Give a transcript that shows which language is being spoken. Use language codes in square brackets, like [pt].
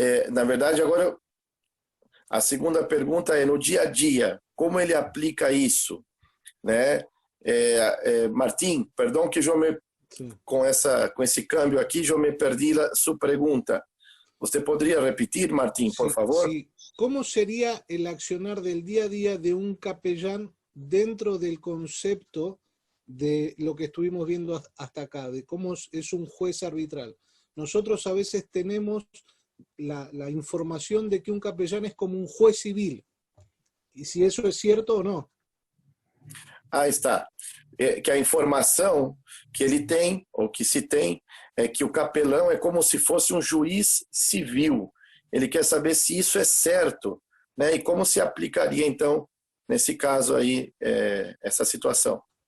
[pt] Na verdade, agora a segunda pergunta é no dia a dia, como ele aplica isso, né? Martim, perdão que eu me com esse câmbio aqui, eu me perdi a sua pergunta. Você poderia repetir, Martín, por favor? [es] Sí. ¿Cómo sería el accionar del día a día de un capellán dentro del concepto de lo que estuvimos viendo hasta acá, de cómo es un juez arbitral? Nosotros a veces tenemos la información de que un capellán es como un juez civil. ¿Y si eso es cierto o no? Ah, está. [pt] Que a informação que ele tem, ou que se tem, é que o capelão é como se fosse um juiz civil. Ele quer saber se isso é certo, né? E como se aplicaria, então, nesse caso aí, essa situação.